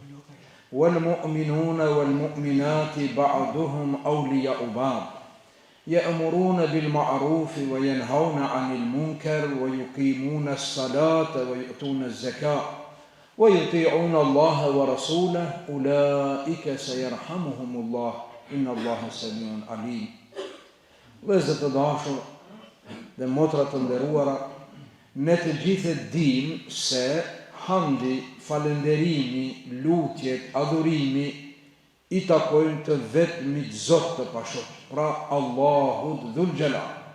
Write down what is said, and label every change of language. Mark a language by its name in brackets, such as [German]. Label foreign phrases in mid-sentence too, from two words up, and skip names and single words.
[Arabic] والمؤمنون والمؤمنات بعضهم أولياء بعض يأمرون بالمعروف وينهون عن المنكر ويقيمون الصلاة ويؤتون الزكاة ويطيعون الله ورسوله أولئك سيرحمهم الله إن الله سميع عليم. [Albanian] Vëllezër të dashur dhe motra të nderuara, ne të gjithë dimë se hamdi, falënderimi, lutjet, adhurimi i takojnë të vetmit Zot të pashok, pra Allahut Dhul Jalal.